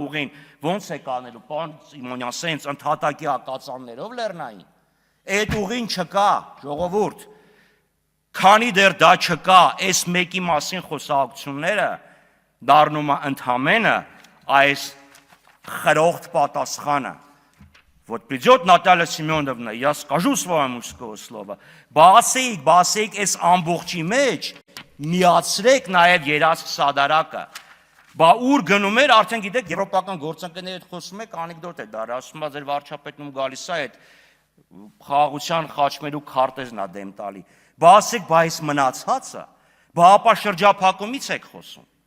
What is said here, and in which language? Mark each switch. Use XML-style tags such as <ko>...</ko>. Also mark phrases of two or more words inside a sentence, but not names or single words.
<hy>ուղին, ո՞նց է կանելու, պարոն Սիմոնյան, սենց ընդհատակի ակածաններով լեռնային։ Այդ ուղին չկա, ժողովուրդ։ Քանի դեռ դա չկա, այս մեկի մասին խոսակցությունները դառնում է ընդհանրապես այս խրոխտ պատասխանը։</hy> <ru>Вот придет Наталья Семеновна, я скажу своему слово,</ru> <hy>բասեիք այս ամբողջի մեջ, միացրեք նաև Երասխ Սադարակը։ Բա ուր գնում էր, արդեն գիտեք, եվրոպական գործընկերների հետ խոսում եք, անեկդոտ է դա, ասում է ձեր վարչապետն գալիս է այդ խաղաղության խաչմերուկ քարտեզն է դեմ տալի։ Բա ասեք, բա այս մնացածը, բա ապա շրջափակումից եք խոսում։</hy>